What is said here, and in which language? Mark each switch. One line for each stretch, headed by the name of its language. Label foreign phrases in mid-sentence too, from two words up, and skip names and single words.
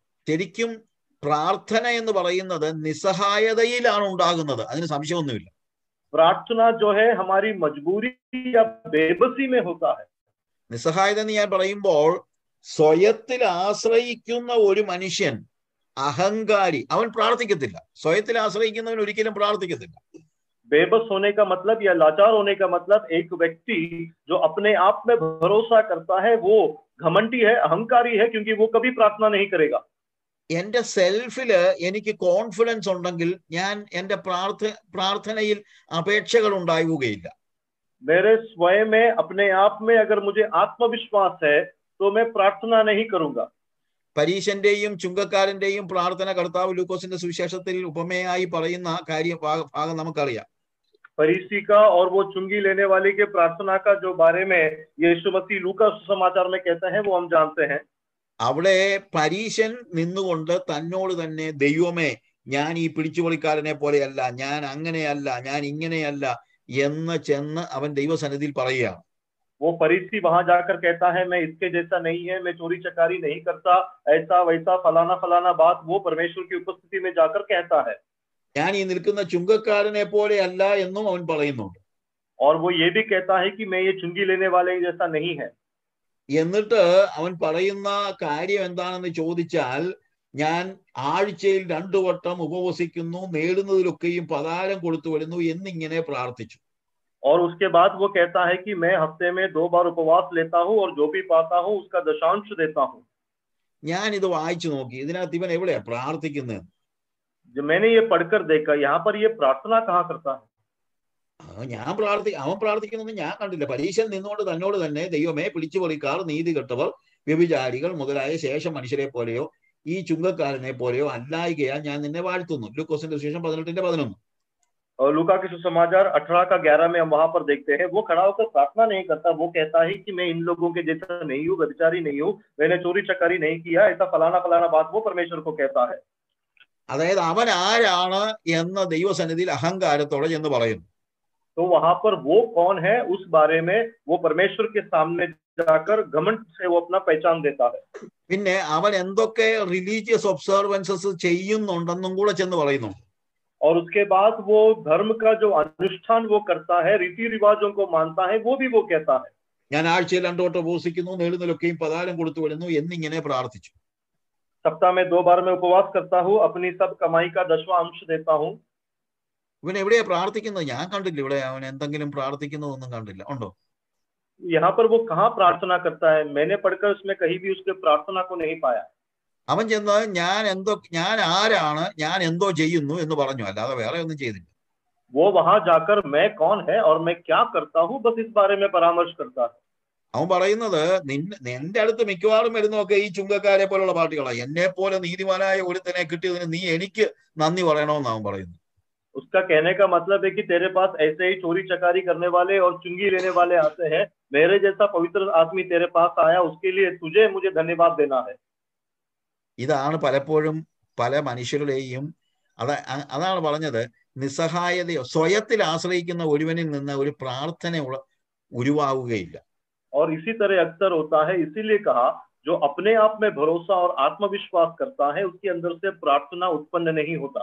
Malayalam: ശരിക്കും പ്രാർത്ഥന എന്ന് പറയുന്നത് നിസ്സഹായതയിലാണ് ഉണ്ടാകുന്നത്, അതിന് സംശയമൊന്നുമില്ല.
Hindi: प्रार्थना जो है हमारी मजबूरी या बेबसी में होता है.
Malayalam: നിസ്സഹായത എന്ന് ഞാൻ പറയുമ്പോൾ, സ്വയത്തിൽ ആശ്രയിക്കുന്ന ഒരു മനുഷ്യൻ അഹങ്കാരി, അവൻ പ്രാർത്ഥിക്കത്തില്ല. സ്വയത്തിൽ ആശ്രയിക്കുന്നവൻ ഒരിക്കലും പ്രാർത്ഥിക്കത്തില്ല.
Hindi: बेबस होने का मतलब या लाचार होने का मतलब एक व्यक्ति जो अपने आप में भरोसा करता है वो घमंडी है, अहंकारी है, क्योंकि वो कभी प्रार्थना नहीं करेगा.
Malayalam: എന്റെ സെൽഫില് എനിക്ക് കോൺഫിഡൻസ് ഉണ്ടെങ്കിൽ ഞാൻ എന്റെ പ്രാർത്ഥനയിൽ അപേക്ഷകൾ ഉണ്ടാവുകയില്ല.
Hindi: मेरे स्वयं में अपने आप में अगर मुझे आत्मविश्वास है तो मैं प्रार्थना नहीं करूंगा.
Malayalam: പരീശന്റെയും ചുങ്കക്കാരന്റെയും പ്രാർത്ഥന കർത്താവ് ലൂക്കോസിന്റെ സുവിശേഷത്തിൽ ഉപമയായി പറയുന്ന ഭാഗം നമുക്കറിയാം.
Hindi: फरीसी का और वो चुंगी लेने वाले के प्रार्थना का जो बारे में यीशु मसीह लूका सुसमाचार में कहते हैं वो हम जानते हैं.
Malayalam: അവിടെ പരീശൻ നിന്നുകൊണ്ട് തന്നോട് തന്നെ, ദൈവമേ ഞാൻ ഈ പിടിച്ചുപറിക്കാരനെ പോലെയല്ല, ഞാൻ അങ്ങനെയല്ല, ഞാൻ ഇങ്ങനെയല്ല എന്ന് ചെന്ന് അവൻ ദൈവസന്നിധിയിൽ പറയുകയാണ്.
Hindi: वो फरीसी वहां जाकर कहता है मैं इसके जैसा नहीं है, मैं चोरी चकारी नहीं करता, ऐसा वैसा फलाना फलाना बात वो परमेश्वर की उपस्थिति में जाकर कहता है.
Malayalam: ഞാൻ ഈ നിൽക്കുന്ന ചുങ്കക്കാരനെ പോലെയല്ല എന്നും അവൻ പറയുന്നുണ്ട്.
Hindi: और वो ये भी कहता है कि मैं ये चुंगी लेने वाले जैसा नहीं है.
Malayalam: എന്നിട്ട് അവൻ പറയുന്ന കാര്യം എന്താണെന്ന് ചോദിച്ചാൽ, ഞാൻ ആഴ്ചയിൽ 2 വട്ടം ഉപവസിക്കുന്നു, നേടുന്നതിലൊക്കെയും പതാരം കൊടുത്തു വരുന്നു എന്നിങ്ങനെ പ്രാർത്ഥിച്ചു.
Hindi: और उसके बाद वो कहता है कि मैं हफ्ते में 2 बार उपवास लेता हूँ और जो भी पाता हूँ उसका दशांश देता हूँ.
Malayalam: ഞാൻ ഇത് വായിച്ചു നോക്കി, ഇതിനകത്ത് ഇവൻ എവിടെയാ പ്രാർത്ഥിക്കുന്നത്?
Hindi: जब मैंने ये पढ़कर देखा, यहाँ पर ये प्रार्थना कहाँ करता है?
Malayalam: അവൻ പ്രാർത്ഥിക്കുന്നത് ഞാൻ കണ്ടില്ല. പരീക്ഷയിൽ നിന്നുകൊണ്ട് തന്നോട് തന്നെ, ദൈവമേ, പിടിച്ചുപറിക്കാർ, നീതികെട്ടവർ, വ്യഭിചാരികൾ മുതലായ ശേഷം മനുഷ്യരെ പോലെയോ ഈ ചുങ്കക്കാരനെ പോലെയോ അല്ലായികയാൽ ഞാൻ നിന്നെ വാഴ്ത്തുന്നു. ലൂക്കോസിന്റെ സുവിശേഷം 18:11.
Hindi: और लूका के सुसमाचार 18 का 11 में हम वहां पर देखते हैं, वो खड़ा होकर प्रार्थना नहीं करता, वो कहता है कि मैं इन लोगों के जैसा नहीं हूँ, व्यभिचारी नहीं हूँ, मैंने चोरी चकारी नहीं किया, ऐसा फलाना फलाना बात वो परमेश्वर को कहता है.
Malayalam: അതായത് അവൻ ആരാണ് എന്ന് ദൈവസന്നിധിയിൽ അഹങ്കാരത്തോടെ എന്ന് പറയുന്നു.
Hindi: तो वहां पर वो कौन है उस बारे में वो परमेश्वर के सामने जाकर घमंड से वो अपना पहचान देता है.
Malayalam: പിന്നെ അവൻ എന്തൊക്കെ
English: religious observances
Malayalam: ചെയ്യുന്നുണ്ടെന്നും കൂടെ ചെന്ന് പറയുന്നു.
Hindi: और उसके बाद वो धर्म का जो अनुष्ठान वो करता है, रीति रिवाजों को मानता है, वो भी वो कहता है.
Malayalam: ഞാൻ ആഴ്ചയിൽ 2 വട്ടം ഉപവസിക്കുന്നു, നേടുന്നതിലൊക്കെയും പതാരം കൊടുത്തു വരുന്നു എന്നിങ്ങനെ പ്രാർത്ഥിച്ചു.
Hindi: सप्ताह में 2 बार मैं उपवास करता हूँ, अपनी सब कमाई का 10वां अंश देता हूँ.
Malayalam: ഇവൻ എവിടെയാ പ്രാർത്ഥിക്കുന്നത്? ഞാൻ കണ്ടില്ല. ഇവിടെ അവൻ എന്തെങ്കിലും പ്രാർത്ഥിക്കുന്നതൊന്നും കണ്ടില്ല. ഉണ്ടോ?
Hindi: यहाँ पर वो कहाँ प्रार्थना करता है? मैंने पढ़कर उसमें कहीं भी उसके प्रार्थना को नहीं पाया.
Malayalam: അവൻ ചെന്ന് ഞാൻ ആരാണ്, ഞാൻ എന്തോ ചെയ്യുന്നു എന്ന് പറഞ്ഞു, അല്ലാതെ വേറെ ഒന്നും ചെയ്തില്ല.
Hindi: वो वहां जाकर मैं कौन है और मैं क्या करता हूँ, बस इस बारे में परामर्श करता है.
Malayalam: അവൻ പറയുന്നത്, നിന്റെ അടുത്ത് മിക്കവാറും വരുന്നതൊക്കെ ഈ ചുങ്കക്കാരെ പോലുള്ള പാർട്ടികളാണ്. എന്നെ പോലെ നീതിമാനായ ഒരുത്തനെ കിട്ടിയതിന് നീ എനിക്ക് നന്ദി പറയണമെന്ന് അവൻ പറയുന്നു.
Hindi: उसका कहने का मतलब है कि तेरे पास ऐसे ही चोरी चकारी करने वाले और चुंगी लेने वाले आते हैं, मेरे जैसा पवित्र आदमी तेरे पास आया, उसके लिए तुझे मुझे धन्यवाद देना है.
Malayalam: ഇതാണ് പലപ്പോഴും പല മനുഷ്യരുടെയും അതാണ് പറഞ്ഞത്, നിസ്സഹായതയോ സ്വയത്തിൽ ആശ്രയിക്കുന്ന ഒരുവനിൽ നിന്ന് ഒരു പ്രാർത്ഥന ഉരുവാവുകയില്ല.
Hindi: और इसी तरह अक्सर होता है, इसीलिए कहा जो अपने आप में भरोसा और आत्मविश्वास करता है उसके अंदर से प्रार्थना उत्पन्न नहीं होता.